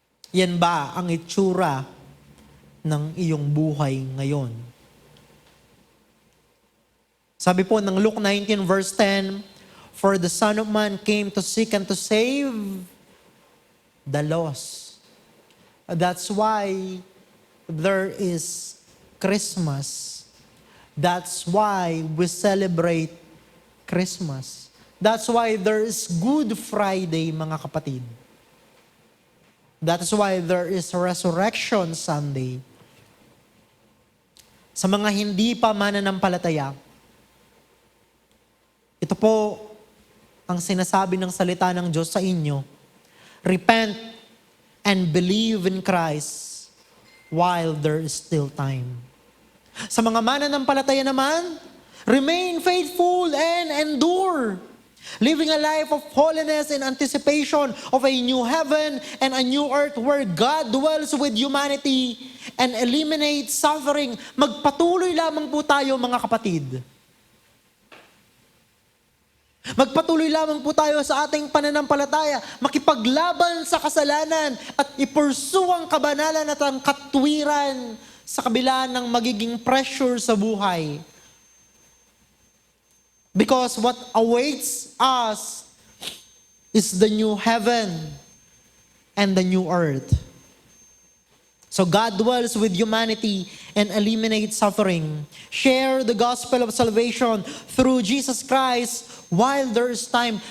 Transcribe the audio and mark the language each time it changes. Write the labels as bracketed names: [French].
[Filipino] Yan ba ang itsura ng iyong buhay ngayon? Sabi po ng [English] Luke 19 verse 10, for the Son of Man came to seek and to save the lost. That's why there is Christmas. That's why we celebrate Christmas. That's why there is Good Friday, [Filipino] mga kapatid. [English] That's why there is Resurrection Sunday. [Filipino] Sa mga hindi pa mananampalataya, ito po ang sinasabi ng salita ng Diyos sa inyo. [English] Repent and believe in Christ while there is still time. [Filipino] Sa mga mananampalataya naman, [English] remain faithful and endure, living a life of holiness in anticipation of a new heaven and a new earth where God dwells with humanity and eliminates suffering. [Filipino] Magpatuloy lamang po tayo, mga kapatid. Magpatuloy lamang po tayo sa ating pananampalataya, makipaglaban sa kasalanan at i-pursue ang kabanalan at ang katwiran sa kabila ng magiging pressure sa buhay. [English] Because what awaits us is the new heaven and the new earth. So God dwells with humanity and eliminates suffering. Share the gospel of salvation through Jesus Christ while there is time.